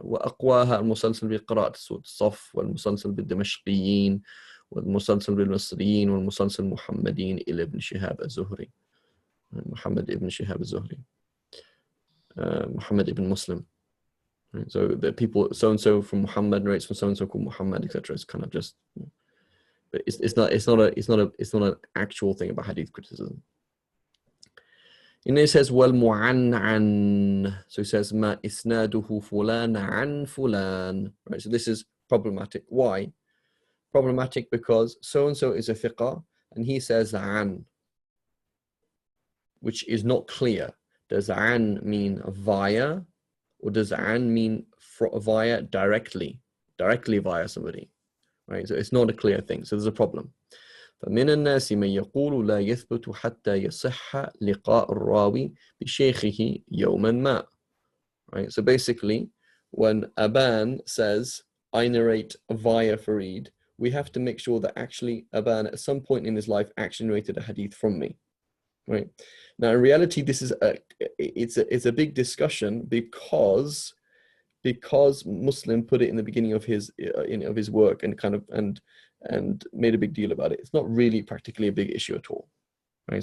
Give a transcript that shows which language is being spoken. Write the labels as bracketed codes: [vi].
[ar] وأقواها المسلسل بقراءة سورة الصف والمسلسل بالدمشقيين والمسلسل بالمصريين والمسلسل محمدين إلى ابن شهاب الزهري. [en] محمد ibn Shihab al-Zuhri. Muhammad ibn Muslim. Right? So the people, so-and-so from Muhammad narrates from so-and-so called Muhammad, etc. It's kind of just, but it's not an actual thing about hadith criticism. And it says وَالْمُعَنْعَنْ. So it says [ar] مَا إِسْنَادُهُ فُلَانَ عَنْ فُلَانَ. [en] Right, so this is problematic. Why? Problematic because so-and-so is a thiqah, and he says an, which is not clear. Does an mean via, or does an mean via directly via somebody? Right, so it's not a clear thing. So there's a problem. [ar] فمن الناس من يقول لا يثبت حتى يصح لقاء الراوي بشيخه يوما ما. [en] Right, so basically, when Aban says, I narrate via Farid, we have to make sure that actually Aban at some point in his life actually narrated a hadith from me. Right? Now, in reality, this is it's a big discussion because Muslim put it in the beginning of his work and made a big deal about it. It's not really practically a big issue at all. Right?